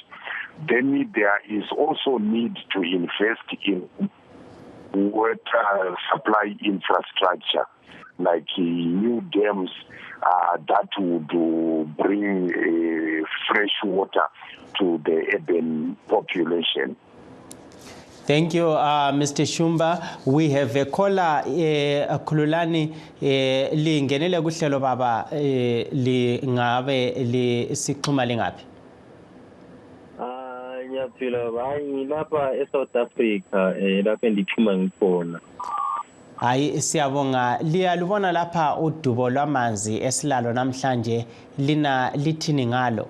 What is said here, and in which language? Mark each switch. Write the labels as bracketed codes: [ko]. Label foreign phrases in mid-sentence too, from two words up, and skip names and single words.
[en] Then there is also need to invest in water supply infrastructure, like new dams that would bring fresh water to the urban population. Thank you, Mr. Shumba. We have a caller, [nd] Khululani, lingenele kuhlelo baba lingabe lisixhuma lingapi? Ngiyaphila bayi lapha eSouth Africa lapha endixhuma ngikhona. Hayi siyabonga, liyalubona lapha udubo lwamanzi esilalo namhlanje lina lithini ngalo?